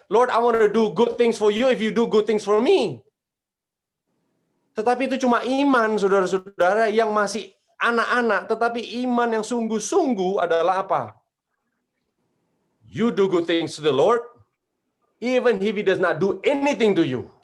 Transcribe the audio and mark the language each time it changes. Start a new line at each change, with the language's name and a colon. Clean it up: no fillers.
English: Lord, I want to do good things for you if you do good things for me.
Indonesian: Tetapi itu cuma iman, saudara-saudara, yang masih anak-anak, tetapi iman yang sungguh-sungguh adalah apa?
English: You do good things to the Lord, even if He does not do anything to you.